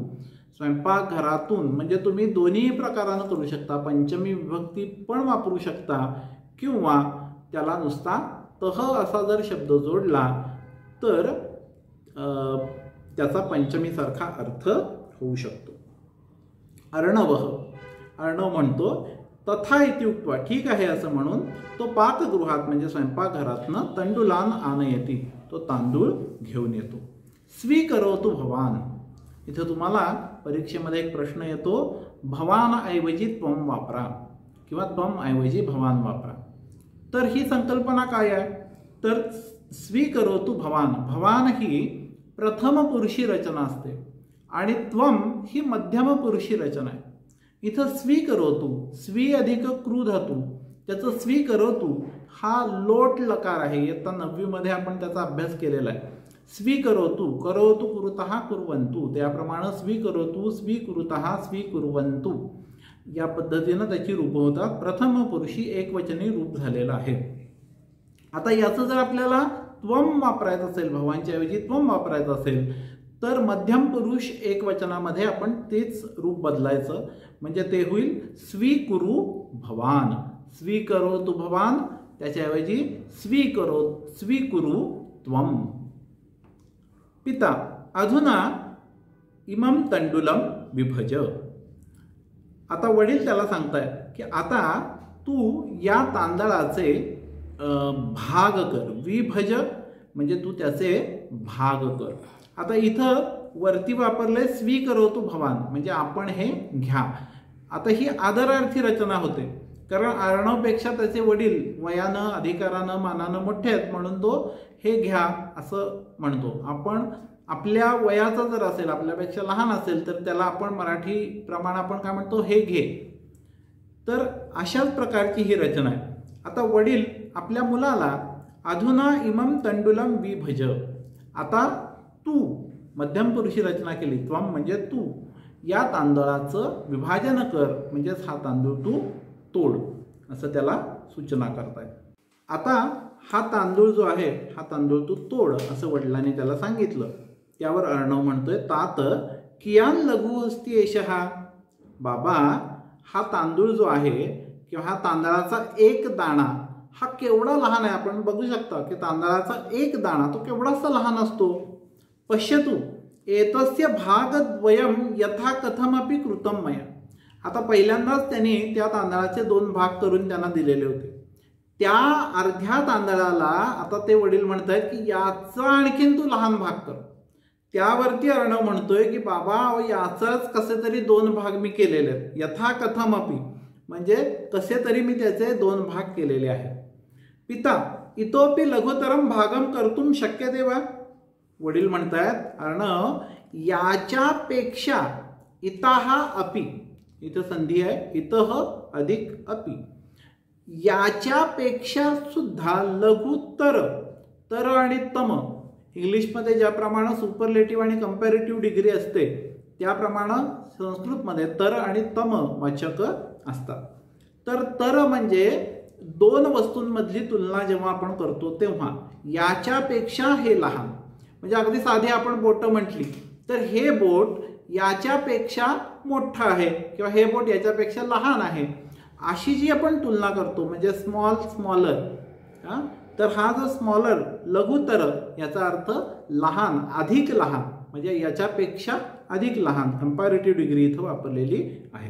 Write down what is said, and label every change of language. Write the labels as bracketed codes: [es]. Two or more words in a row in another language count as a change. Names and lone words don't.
[mr] स्वयंपाकघरातून म्हणजे तुम्ही दोन्ही प्रकारानं करू शकता, पंचमी विभक्ती पण वापरू शकता किंवा त्याला नुसता तह असा जर शब्द जोडला तर त्याचा पंचमीसारखा अर्थ होऊ शकतो. अर्णवः, अर्णव म्हणतो [sa] तथा इति उक्त्वा, [mr] ठीक आहे असं म्हणून तो पाकगृहात म्हणजे स्वयंपाकघरातनं [sa] तंडुलान आनयति, [mr] तो तांदूळ घेऊन येतो. [sa] स्वीकरोतु भवान. [mr] इथं तुम्हाला परीक्षेमध्ये एक प्रश्न येतो, भवान ऐवजी त्वम वापरा किंवा त्वम ऐवजी भवान वापरा. तर ही संकल्पना काय आहे, तर [sa] स्वीकरोतु भवान, [mr] भवान ही प्रथम पुरुषी रचना असते आणि त्वम ही मध्यम पुरुषी रचना आहे. इथं स्वीकरोतु, स्वी अधिक क्रू धातू, त्याचं स्वीकरोतु हा लोट लकार आहे. इयत्ता 9वी मध्ये आपण त्याचा अभ्यास केलेला आहे. [sa] स्वीकरोतु, करोतु कुरुतः कुर्वन्तु, [mr] त्याप्रमाणे [sa] स्वीकरोतु स्वीकुरुतः स्वीकुर्वन्तु [mr] या पद्धतीनं त्याची रूप होतात. प्रथम पुरुषी एकवचनी रूप झालेलं आहे. आता याचं जर आपल्याला त्वम वापरायचं असेल, भवांच्या ऐवजी त्वम वापरायचं असेल तर मध्यम पुरुष एकवचनामध्ये आपण तेच रूप बदलायचं, म्हणजे ते होईल [sa] स्वीकुरु भवान. स्वीकरोतु भवान त्याच्याऐवजी स्वीकुरु त्वम. पिता अधुना इमं तंडुलम विभज. [mr] आता वडील त्याला सांगतायत की आता तू या तांदळाचे भाग कर. विभज म्हणजे तू त्याचे भाग कर. आता इथं वरती वापरले [sa] स्वीकरोतु भवान [mr] म्हणजे आपण हे घ्या. आता ही आदरार्थी रचना होते, कारण अर्णवपेक्षा त्याचे वडील वयानं, अधिकारानं, मानानं मोठे आहेत म्हणून तो हे घ्या असं म्हणतो. आपण आपल्या वयाचा जर असेल, आपल्यापेक्षा लहान असेल तर त्याला आपण मराठी प्रमाणे आपण काय म्हणतो, हे घे. तर अशाच प्रकारची ही रचना आहे. आता वडील आपल्या मुलाला [sa] अधुना इमं तंडुलम विभज, [mr] आता तू मध्यम पुरुषी रचना केली, त्वम म्हणजे तू, या तांदळाचं विभाजन कर म्हणजेच हा तांदूळ तू तोड असं त्याला सूचना करतायत. आता हा तांदूळ जो आहे हा तांदूळ तू तोड असं वडिलांनी त्याला सांगितलं. त्यावर अर्णव म्हणतोय [sa] तात कियान लघु अस्ति एषः, [mr] बाबा हा तांदूळ जो आहे किंवा हा तांदळाचा एक दाणा हा केवढा लहान आहे. आपण बघू शकता की तांदळाचा एक दाणा तो केवढासा लहान असतो. पश्यतु एतस्य भागद्वयं यथा कथमपि कृतं मया. आता पहिल्यांदाच त्यांनी त्या तांदळाचे 2 भाग करून त्यांना दिलेले होते. त्या अर्ध्या तांदळाला आता ते वडील म्हणतात की याचा आणखीन तू लहान भाग कर. त्यावरती अर्णव म्हणतोय की बाबा याचाच कसे तरी 2 भाग मी केलेले आहेत. [sa] यथा कथमपि [mr] म्हणजे कसे तरी मी त्याचे 2 भाग केलेले आहेत. पिता इतोपि लघुतरम भागम कर्तुम शक्यते वा. वडील म्हणतायत अर्णव याच्यापेक्षा [sa] इतः अपि, [mr] इथं संधी आहे इतः अधिक अपि, याच्यापेक्षा सुद्धा लघुतर, तर आणि तम इंग्लिशमध्ये ज्याप्रमाणे सुपरलेटिव्ह आणि [en] comparative degree [mr] असते त्याप्रमाणे संस्कृतमध्ये तर आणि तम वाचक असतात. तर म्हणजे 2 वस्तूंमधली तुलना जेव्हा आपण करतो तेव्हा याच्यापेक्षा हे लहान, म्हणजे अगदी साधी आपण बोट म्हटली तर हे बोट याच्यापेक्षा मोठं आहे किंवा हे बोट याच्यापेक्षा लहान आहे, अशी जी आपण तुलना करतो म्हणजे स्मॉलर, तर हा जो स्मॉलर लघुतर याचा अर्थ लहान, अधिक लहान, म्हणजे याच्यापेक्षा अधिक लहान, [en] comparative degree [mr] इथं वापरलेली आहे.